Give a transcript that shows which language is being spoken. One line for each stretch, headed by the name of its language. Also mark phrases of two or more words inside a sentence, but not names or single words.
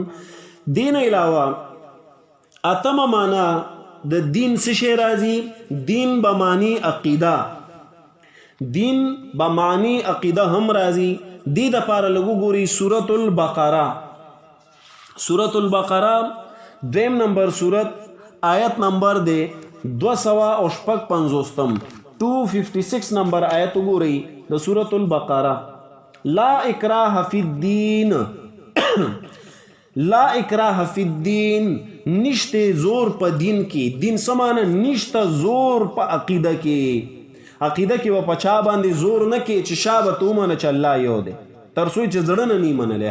Pashto: دین علاوه اتم معنا د دین څه شی راځي؟ دین بمانی عقیده. دین بمانی عقیده هم راځي. دی د پاره لګو ګوري سورۃ البقره. سورۃ البقره دویم نمبر سورت آیت نمبر دے 256 نمبر آیت ګوري د سورۃ البقره.
Arabic: لا اکراه فی الدین لا اکراه فی الدین
Pashto: نشته زور په دین کې. دین سمانه نشته زور په عقیده کې. عقیده کې و پچا باندې زور نه کې چې شابه تو منه چې الله یو دی تر څو چې زړه نه نی منلې.